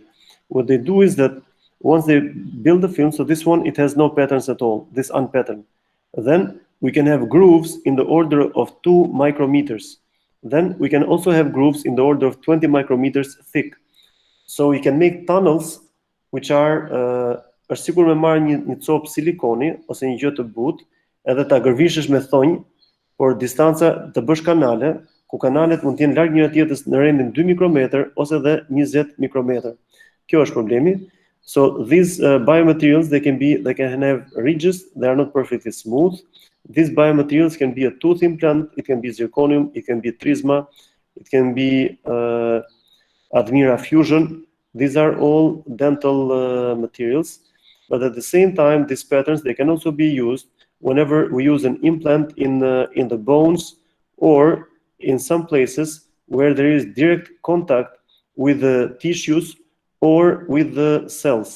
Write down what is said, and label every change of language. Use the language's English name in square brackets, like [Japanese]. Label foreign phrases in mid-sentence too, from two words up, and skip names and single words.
[English] What they do is that once they build the film, so this one, it has no patterns at all, this unpatterned. Then we can have grooves in the order of 2 micrometers. Then we can also have grooves in the order of 20 micrometers thick. So we can make tunnels which are [Albanian] është sikur me marrë një copë silikoni ose një gjë të butë, edhe ta gërvishesh me thonjë, por distanca të bësh kanale, ku kanalet mund të jenë larg njëra tjetrës në rendin 2 mikrometër ose edhe 20 mikrometër. Kjo është problemi. [English] So these biomaterials, they can have ridges, they are not perfectly smooth. These biomaterials can be a tooth implant, it can be zirconium, it can be trisma, it can be Admira fusion. These are all dental materials, but at the same time, these patterns, they can also be used whenever we use an implant in the bones or in some places where there is direct contact with the tissues or with the cells.